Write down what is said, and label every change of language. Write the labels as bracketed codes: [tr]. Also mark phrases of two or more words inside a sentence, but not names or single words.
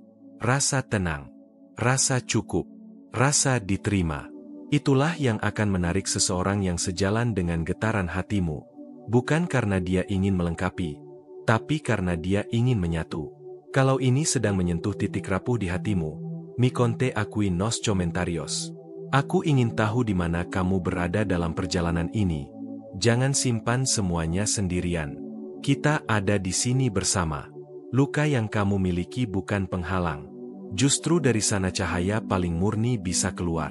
[id] Rasa tenang, rasa cukup, rasa diterima. Itulah yang akan menarik seseorang yang sejalan dengan getaran hatimu. Bukan karena dia ingin melengkapi, tapi karena dia ingin menyatu. Kalau ini sedang menyentuh titik rapuh di hatimu, [pt] mi conte aqui nos comentarios. [id] Aku ingin tahu di mana kamu berada dalam perjalanan ini. Jangan simpan semuanya sendirian. Kita ada di sini bersama. Luka yang kamu miliki bukan penghalang. Justru dari sana cahaya paling murni bisa keluar.